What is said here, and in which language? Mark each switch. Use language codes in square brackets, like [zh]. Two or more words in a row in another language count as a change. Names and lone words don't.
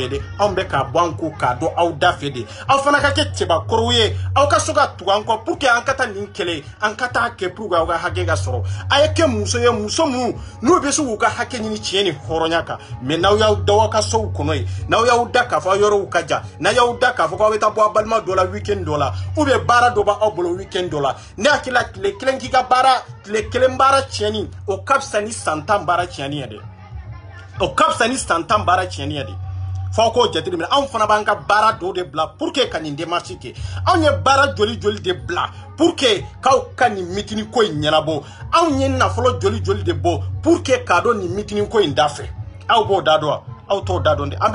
[bm] ye dɛ anw bɛ k'a bɔ an ko k'a dɔn aw da fɛ de aw fana ka kɛ cɛbakɔrɔw ye aw ka so ka tugu an kɔ [fr] pour que [bm] an ka taa nin kɛlɛ an ka taa kɛ [fr] pour que [bm] aw ka hakɛ ka sɔrɔ a ye kɛ muso ye muso minnu n'u bɛ se k'u ka hakɛ ɲini tiɲɛ ni hɔrɔnya kan mais n'aw y'aw da aw ka sow kɔnɔ ye n'aw y'aw da k'a fɔ aw yɔrɔw ka jan n'a y'aw da k'a fɔ k'aw bɛ taa bɔ a balima dɔ la week-end dɔ la [fr] ou bien [bm] baara dɔ b'aw bolo week-end dɔ la ne hakili la tile kelen k'i ka baara tile kelen baara tiɲɛni o ka fisa ni san 10 baara tiɲɛni ye dɛ o ka fisa ni san 10 baara tiɲɛni ye dɛ f'aw k'o jateminɛ anw fana b'an ka baara dɔw de bila [fr] pour que [bm] ka nin démarche kɛ anw ye baara joli de bila [fr] pour que [bm] k'aw ka nin meeting ko in ɲɛnabɔ anw ye nafolo joli de bɔ [fr] pour que [bm] k'a dɔn nin meeting ko in da fɛ aw b'o da dɔn wa aw t'o da dɔn dɛ an bɛ